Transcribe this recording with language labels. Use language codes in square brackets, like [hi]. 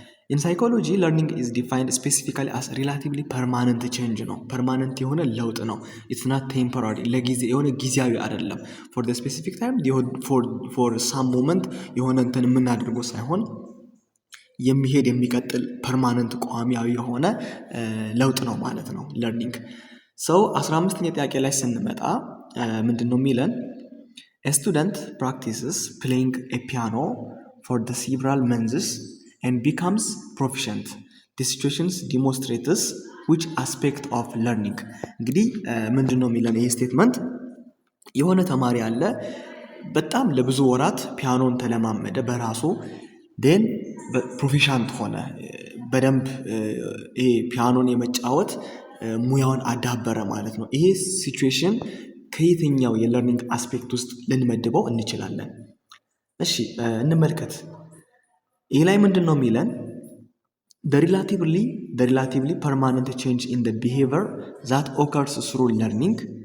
[am] ኢን ሳይኮሎጂ ለርኒንግ ኢዝ ዲፋይንድ ስፔሲፊካሊ አስ ሪላቲቭሊ ፐርማነንት ቼንጅ ነው። ፐርማነንት የሆነ ለውጥ ነው። ኢትስ ናት ቴምፖራሪ የሆነ ጊዜያዊ አይደለም። ፎር ዘ ስፔሲፊክ ታይም ፎር ሳም ሞመንት የሆነ እንትን የምናደርገው ሳይሆን የሚሄድ የሚቀጥል ፐርማነንት ቋሚያዊ የሆነ ለውጥ ነው ማለት ነው ለርኒንግ። 15ኛ ጥያቄ ላይ ስንመጣ ምንድነው የሚለን? [en] a student practices playing a piano for the several months and becomes proficient. the situations demonstrates which aspect of learning? [am] እንግዲህ ምንድነው የሚለን ይሄ ስቴትመንት? የሆነ ተማሪ አለ በጣም ለብዙ ወራት ፒያኖን ተለማመደ በራሱ then ፕሮፌሽናል ሆነ በደንብ ይሄ ፒያኖን የመጫወት ሙያውን አዳበረ ማለት ነው። ይሄ ሲቹዌሽን ከየትኛው የለርኒንግ አስፔክት ውስጥ ልንመድበው እንችላለን? እሺ እንመልከት። ይሄ ላይ ምንድነው የሚለን? [en] the relatively permanent change in the behavior that occurs through learning.